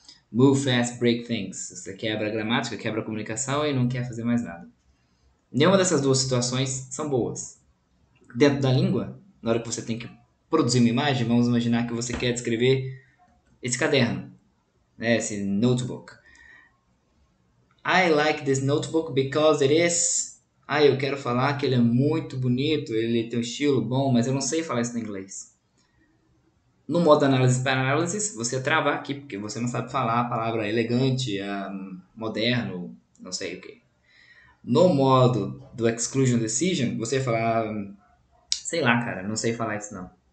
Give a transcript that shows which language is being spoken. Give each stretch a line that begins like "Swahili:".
English: Move fast, break things.
Portuguese: Você quebra a gramática, quebra a comunicação e não quer fazer mais nada. Nenhuma dessas duas situações são boas. Dentro da língua, na hora que você tem que produzir uma imagem, vamos imaginar que você quer descrever esse caderno, né, esse notebook.
English: I like this notebook because it is...
Portuguese: eu quero falar que ele é muito bonito, ele tem um estilo bom, mas eu não sei falar isso em inglês. No modo Analysis Paralysis, você trava aqui, porque você não sabe falar a palavra elegante, moderno, não sei o que. No modo do Exclusion Decision, você falar, sei lá, cara, não sei falar isso não.